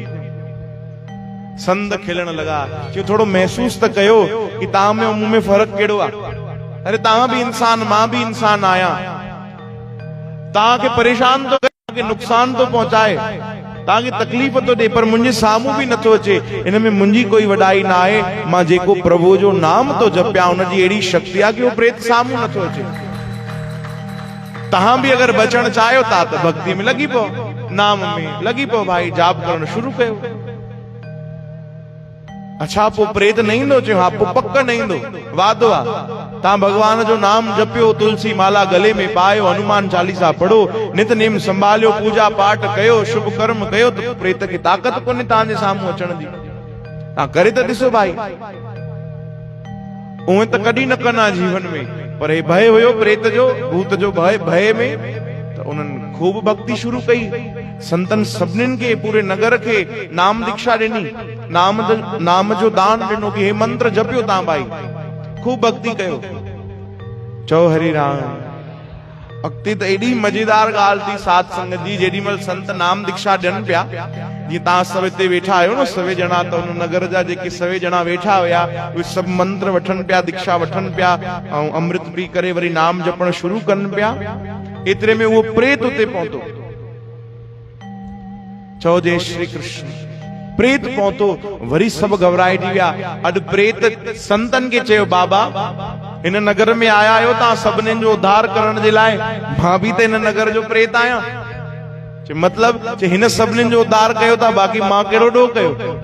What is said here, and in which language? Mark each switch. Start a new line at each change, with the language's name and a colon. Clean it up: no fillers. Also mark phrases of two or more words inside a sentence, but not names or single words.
Sindhi: संत खिलण लॻा, चयो थोड़ो महसूस त कयो कि तव्हां में मूं में फ़र्क़ु कहिड़ो आहे। अरे तव्हां भी इंसान, मां भी इंसान आया, तव्हांखे परेशान तो करे, तव्हांखे नुक़सान तो पहुचाए, तव्हांखे तकलीफ़ तो ॾे, पर मुंहिंजे साम्हूं भी नथो अचे। इन में मुंहिंजी कोई वॾाई न आहे, मां जेको प्रभु जो नाम तो जपिया उनजी अहिड़ी शक्ति आहे कि उहो प्रेत साम्हूं नथो अचे। तव्हां भी अगर बचण चाहियो था त भक्ति में लॻी पओ, नाम में लॻी पओ, भाई जाप करण शुरू कयो। अच्छा पोइ प्रेत न ईंदो? चयो हा, पोइ पक न ईंदो, वादो आहे। तव्हां भगवान जो नाम जपियो, तुलसी माला गले में पायो, हनुमान चालीसा पढ़ो, नितनेम संभालियो, पूजा पाठ कयो, शुभ कर्म कयो, त प्रेत खे ताक़त कोन्हे तव्हांजे साम्हूं अचण जी। तव्हां करे त ॾिसो भाई, उहे त कॾहिं न कंदा जीवन में, पर हे भय हुयो प्रेत जो, भूत जो भय में, त उन्हनि खूब भक्ति शुरू कई। संतन सभिनीनि खे, पूरे नगर खे नाम दीक्षा ॾिनी, नाम जो दान ॾिनो कि हे मंत्र जपियो तव्हां भाई, खूब भक्ति कयो। चओ हरि राम। अॻिते त एॾी मज़ेदार ॻाल्हि थी साध संगत जी, जेॾीमहिल संत नाम दीक्षा ॾियनि पिया, जीअं तव्हां सभु हिते वेठा आहियो न, सवे ॼणा, त उन नगर जा जेके सवे ॼणा वेठा हुया उहे सभु मंत्र वठनि पिया, दीक्षा वठनि पिया, ऐं अमृत पी करे वरी नाम जपण शुरू कनि पिया। एतिरे में उहो प्रेत उते पहुतो। चओ जय श्री कृष्ण। प्रेत पहुतो, वरी सभु घबराइजी विया। अॼु प्रेत संतन खे चयो, बाबा हिन नगर में आया आहियो तव्हां सभिनीनि जो उद्धार करण जे लाइ, मां बि त हिन नगर जो प्रेत आहियां। मतलब हिन सभिनीनि जो उद्धार कयो था, बाक़ी मां कहिड़ो ॾोह कयो?